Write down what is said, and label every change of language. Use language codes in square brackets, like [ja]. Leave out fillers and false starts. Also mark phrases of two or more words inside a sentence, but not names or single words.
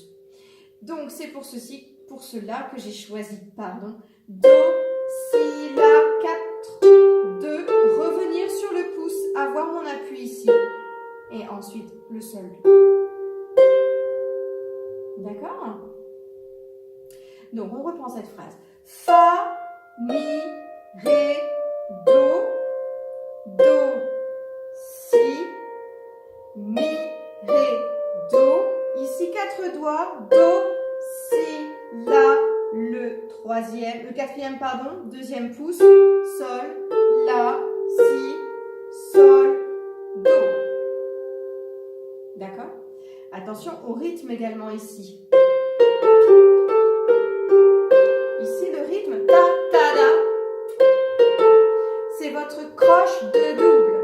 [fr] Donc, c'est pour cela que j'ai choisi, do, si, la, 4, de revenir sur le pouce, avoir mon appui ici. Et ensuite, le sol. D'accord? Donc, on reprend cette phrase. Fa, mi, ré, do, si, mi, ré, do. Ici, 4 doigts. Do, si, la, le quatrième, deuxième pouce. Sol, la, si, sol, do. D'accord? Attention au rythme également ici. Ici, le rythme, ta, ta, da, c'est votre croche de double.